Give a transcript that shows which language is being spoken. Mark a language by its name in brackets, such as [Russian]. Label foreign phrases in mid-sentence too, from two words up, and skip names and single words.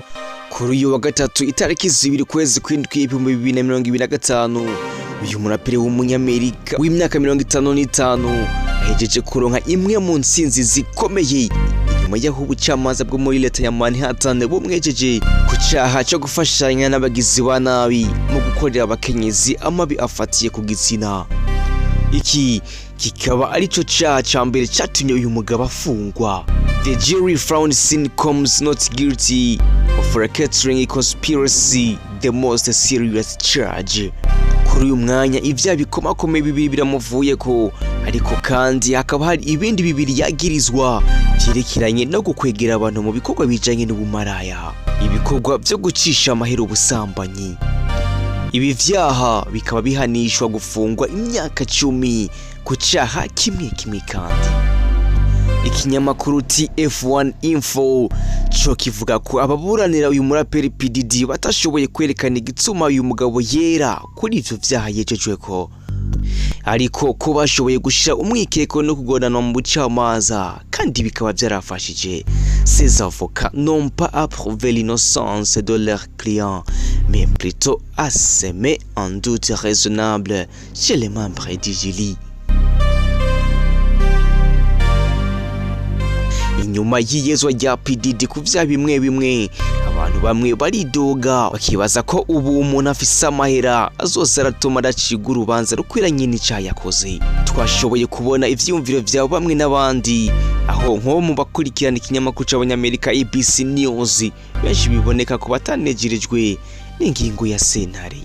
[Rundi] Kuri uyu wa gatatu itariki 2 kwezi kw'indwi 2025 uyu murapere w'umunyamerika w'imyaka 55 ahejeje kuronka imwe mu ntsinzi zikomeye inyuma y'aho ubucamanza bwo muri leta ya Manhattan bumwejeje ku cyaha cyo gufashanya n'abagizi ba nabi mu gukorera abakenyezi amabi afatiye ku gitsina. Iki kikaba arico cyaha ca mbere cyatumye uyu mugabo afungwa. [English] The jury found Sean Combs not guilty of racketeering conspiracy, the most serious charge. [Rundi] Kuri uyu mwanya ivya bikomakomeye bibiri biramuvuye ko, ariko kandi hakaba hari ibindi bibiri yagirizwa byerekeranye no gukwegera abantu mu bikorwa bijanye n'ubumaraya, ibikorwa byo gucisha amahera ubusambanyi. Ibi vyaha bikaba bihanishwa gufungwa imyaka 10 ku cyaha kimwe kandi. Ikinyamakuru TF1 Info cyo kivuga ko ababuranira uyu muraperi P Diddy batashoboye kwerekana igitsuma uyu mugabo yera kuri ivyo vyaha yejejweko, ariko ko bashoboye gushira umwikeko no kugonana mu bucamanza kandi bikaba byarafashije. [French] Ces avocats n'ont pas approuvé l'innocence de leurs clients, mais plutôt à semer un doute raisonnable chez les membres du jury. [Rundi] Inyuma y'iyezwa rya P Diddy ku vya bimwe abantu bamwe baridoga bakibaza ko ubu umuntu afise amahera azoza aratuma adacigura urubanza rukwiranye n'icyaha yakoze. Twashoboye kubona ivyumviro vya bamwe n'abandi aho nko mu bakurikirana ikinyamakuru c'abanyamerika ABC News benshi biboneka ko batanejerijwe n'ingingo ya sentare.